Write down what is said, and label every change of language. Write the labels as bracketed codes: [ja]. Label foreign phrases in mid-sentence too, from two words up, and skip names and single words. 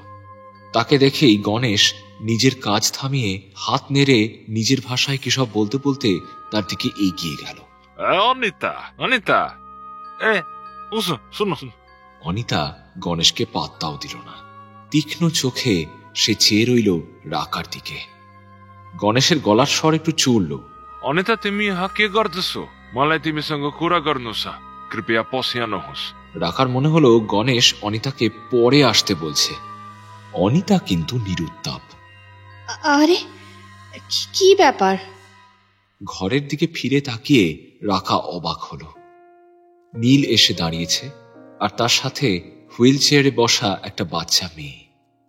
[bn] তাকে দেখেই গণেশ নিজের কাজ থামিয়ে হাত নেড়ে নিজের ভাষায় কি সব বলতে বলতে তার দিকে এগিয়ে গেল। অনিতা, শোনো। অনিতা গণেশকে পাত্তাও দিল না। তীক্ষ্ণ চোখে সে চেয়ে রইল রাকার দিকে। গণেশের গলার স্বর একটু চড়ল। [ne] অনিতা, তুমি यहाँ के गर्दछौ? मलाई तिमीसँग कुरा गर्नु छ, कृपया पसिया नहोस्। [bn] রাকার মনে হলো গণেশ অনিতাকে পরে আসতে বলছে। অনিতা কিন্তু নিরুত্তাপ। আরে কি ব্যাপার? ঘরের দিকে ফিরে তাকিয়ে রাকা অবাক হলো। নীল এসে দাঁড়িয়েছে, আর তার সাথে হুইল চেয়ারে বসা একটা বাচ্চা মেয়ে।